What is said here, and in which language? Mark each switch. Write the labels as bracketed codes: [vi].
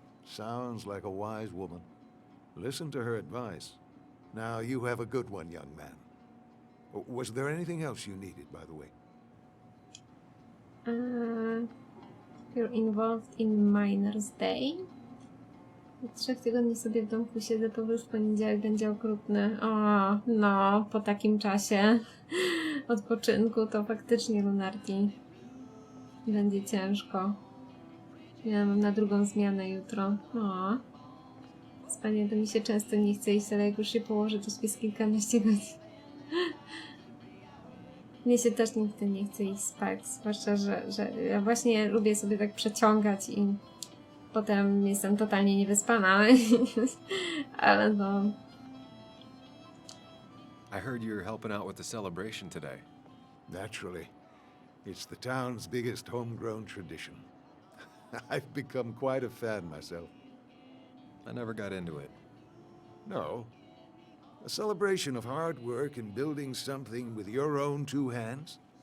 [en] Sounds like a wise woman. Listen to her advice. Now you have a good one, young man. Was there anything else you needed, by the way? You're involved in Miner's Day. [pl] Od 3 tygodni sobie w domku siedzę, powrót w poniedziałek będzie okrutny. O, no, po takim czasie odpoczynku to faktycznie, Lunarti, będzie ciężko. Ja mam na drugą zmianę jutro. O, spanie to mi się często nie chce iść, ale jak już się położę, to śpię z kilkanaście godzin. Mnie się też nigdy nie chce iść spać, zwłaszcza, że ja właśnie lubię sobie tak przeciągać i potem jestem totalnie niewyspana, ale no... [en] I heard you're helping out with the celebration today. Naturally. It's the town's biggest homegrown tradition. I've become quite a fan myself. I never got into it. No. A celebration of hard work and building something with your own two hands?